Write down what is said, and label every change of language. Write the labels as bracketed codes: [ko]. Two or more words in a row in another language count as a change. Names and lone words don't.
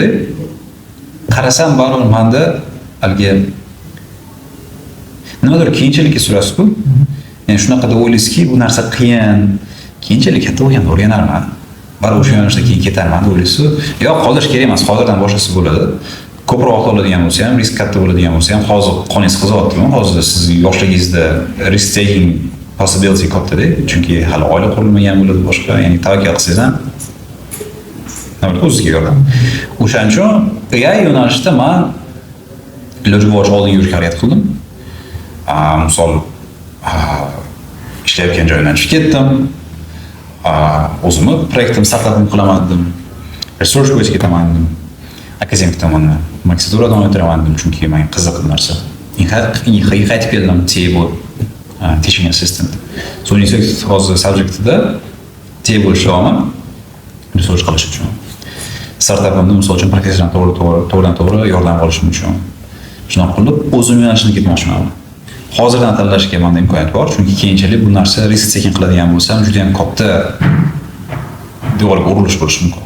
[uz] Qarasam baribir menda haligi nimadir keyinchalik surasiz-ku. Ya'ni shunaqa deb o'ylaysizki, bu narsa qiyin. Keyinchalik katta bo'lganda o'rganarman. Baribir o'sha yo'nalishda keyin ketarman deb o'ylaysiz. Yo'q, qolish kerak emas, hozirdan boshlasa bo'ladi. Ko'proq oladigan bo'lsa ham, risk katta bo'ladigan bo'lsa ham, hozir qoningiz qizyaptimi? Hozir siz yoshligingizda [en] risk taking possibility [uz] katta-da, chunki hali oila qurilmagan bo'ladi boshqa, ya'ni tavakkal qilsangiz ham o'zizga yordam. O'shaning uchun AI yo'nalishida men iloji boricha oldinga yurishga harakat qildim. Misol ishlayotgan joydan chiqib ketdim. O'zimni proyektim startapim qilaman dedim. Research bo'yicha ketaman dedim. Akademik tomondan magistratura davom ettiraman dedim, chunki menga qiziq narsa. Qaytib keldim TA [en] teaching assistant. [uz] So hozir subjectida TA bo'lish ishlaman. Research qilish uchun. Startapimni misol uchun professordan to'g'ridan-to'g'ri yordam olishim uchun. Shunaqa qilib o'zim yo'nalishni ketmoqchiman. Hozirdan tanlashga menda imkoniyat bor, chunki keyinchalik bu narsa [en] risk taking [uz] qiladigan bo'lsam, juda ham katta devorga urilish bo'lishi mumkin.